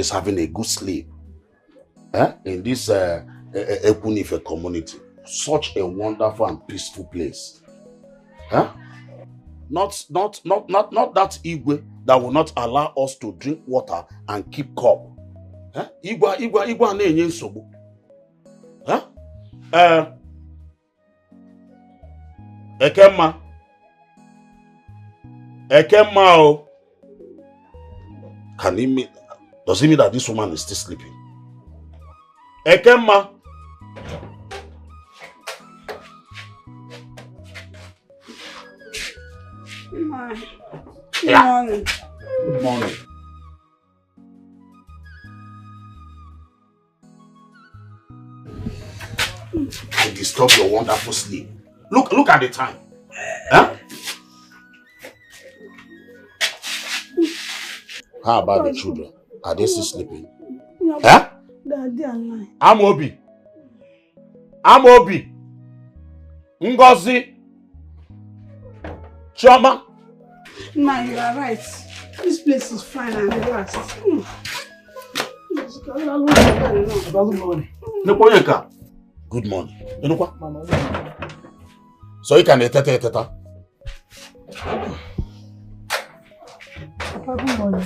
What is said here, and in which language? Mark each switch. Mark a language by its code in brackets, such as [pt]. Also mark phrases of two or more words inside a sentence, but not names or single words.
[en] is having a good sleep in this Ekunife community. Such a wonderful and peaceful place. Not that Igwe that will not allow us to drink water and keep cup. [ig] Igwe na-enye nsogbu. Ekemma o. [en] Can he mean, does it mean that this woman is still sleeping? Ekemma. Good morning. Good morning. I disturb your wonderful sleep. Look at the time. How about the children? Are they still sleeping? Daddy and I. Amobi. Ngozi. Chama. Ma, you are right. This place is fine and relaxed. Good morning. So you can teta. Papa, good morning.